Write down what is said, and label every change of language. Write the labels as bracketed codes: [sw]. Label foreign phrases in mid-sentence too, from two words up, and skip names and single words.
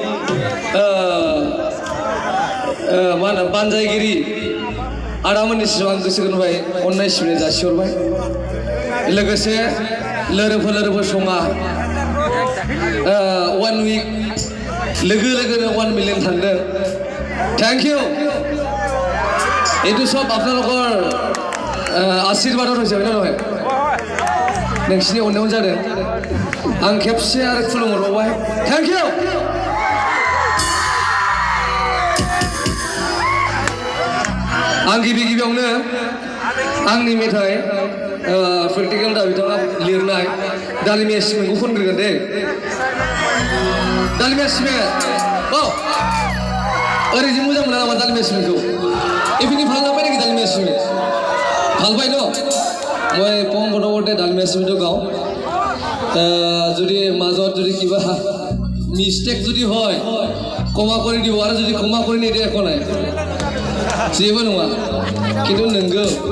[brx] मा होनो बानजायगिरि आदामोननिसिम आं गोसो गोरबोनिफ्राय अननाय सिबिनाय जासिहरबाय लोगोसे लोगोफोर सङा 1 week लोगोनो 1 million थांदों [en] thank you [as] এইটো সব আপোনালোকৰ আশীৰ্বাদত হৈছে হয় নহয় [brx] नोंसिनि अननायाव जादों आं खेबसे आरो खुलुमहरबावबाय [en] thank you [brx] आं गिबियावनो आंनि मेथाइ प्रेक्टिकल दा बिथाङा लिरनाय दालिमिया सिमेन्टखौ खनग्रोगोन दे दालिमिया सिमेन्ट ओरैजे मोजां मोना नामा दालिमिया सिमेन्टखौ इभिनिं फालनांबाय नाखि दालिमिया सिमेन्ट फालबाय न [as] মই পম বটবতে দালমিয়া সিমেন্টটো গাওঁ যদি মাজত যদি কিবা মিষ্টেক যদি হয় কমা কৰি দিব আৰু যদি কমা কৰি নিদিয়ে একো নাই [brx] जेबो नङा खिन्थु नोंगौ